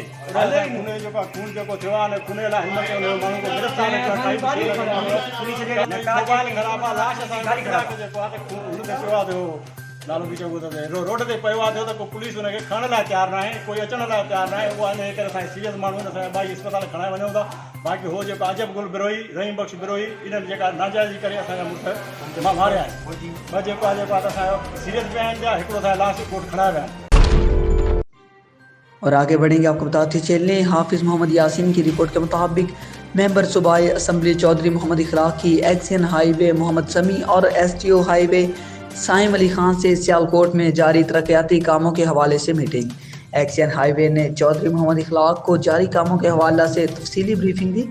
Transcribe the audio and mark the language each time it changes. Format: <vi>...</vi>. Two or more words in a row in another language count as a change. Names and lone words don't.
<sd>हुन जेको खून जेको थियो आहे न, खून लाइ हिमत हुन माण्हू खे गिरफ़्तार लाश असांखे जेको आहे त हुन ते पियो आहे नालो बि चङो त रोड ते पियो आहे त को पुलिस हुनखे खणण लाइ तयारु न आहे, कोई अचण लाइ तयारु न आहे। उहा इन करे असांजे सीरियस माण्हू आहिनि, असांजे ॿाई अस्पताल खणाए वञूं था। बाक़ी हो जेको अजब गुल बिरोही, रहीम बख़्श बिरोही, इन्हनि जेका नाजाइज़ी करे असांजा मुड़ुस मां मारिया आहिनि। ॿ जेको आहे त असांजो सीरियस पिया आहिनि, ॿिया हिकिड़ो असांजा लाश कोर्ट खणाए विया आहिनि।</sd> <ur>اور آگے بڑھیں گے آپ کو بتاتے چلیں، حافظ محمد یاسین کی رپورٹ کے مطابق ممبر صوبائی اسمبلی چودھری محمد اخلاق کی ایکسین ہائی وے محمد سمیع اور ایس ٹی او ہائی وے سائم علی خان سے سیالکوٹ میں جاری ترقیاتی کاموں کے حوالے سے میٹنگ۔ ایکسین ہائی وے نے چودھری محمد اخلاق کو جاری کاموں کے حوالے سے تفصیلی بریفنگ دی۔</ur>